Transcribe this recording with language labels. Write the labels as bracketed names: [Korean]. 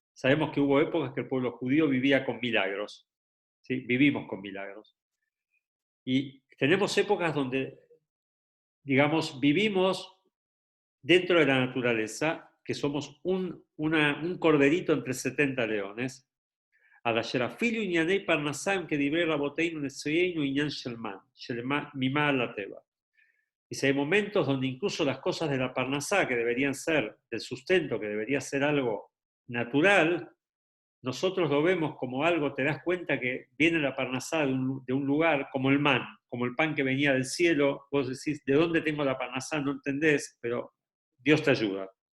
[Spanish] Sabemos que hubo épocas que el pueblo judío vivía con milagros. ¿Sí? Vivimos con milagros. Y tenemos épocas donde, digamos, vivimos dentro de la naturaleza, que somos un corderito entre 70 leones. [Hebrew] על אשר אפילו ענייני פרנסה הם כדברי רבותינו נשיאנו עניין של ממעל לטבע. [Spanish] Dice, hay momentos donde incluso las cosas de la parnasá, que deberían ser del sustento, que debería ser algo natural, nosotros lo vemos como algo, te das cuenta que viene la parnasá de un lugar como el man, como el pan que venía del cielo. Vos decís, ¿de dónde tengo la parnasá? No entendés, pero Dios te ayuda.